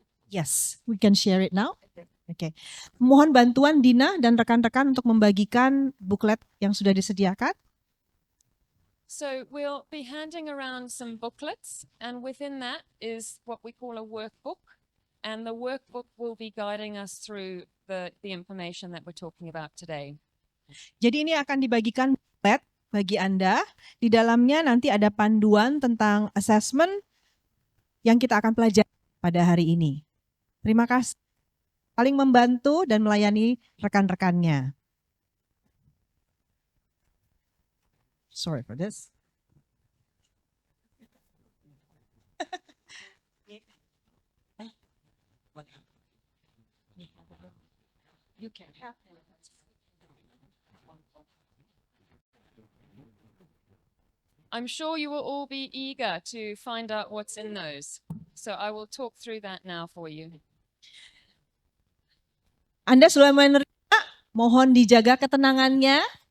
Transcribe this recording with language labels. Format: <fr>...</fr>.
<en>Yes, we can share it now. Okay.</en> <id>Mohon bantuan Dina dan rekan-rekan untuk membagikan buklet yang sudah disediakan.</id> <en>So we'll be handing around some booklets, and within that is what we call a workbook. And the workbook will be guiding us through the information that we're talking about today.</en> <id>Jadi ini akan dibagikan buklet bagi Anda. Di dalamnya nanti ada panduan tentang assessment yang kita akan pelajari pada hari ini. Terima kasih. Saling membantu dan melayani rekan-rekannya.</id> <en>Sorry for this. You can have I'm sure you will all be eager to find out what's in those. So I will talk through that now for you.</en> <id>Anda sudah menerima, mohon dijaga ketenangannya.</id>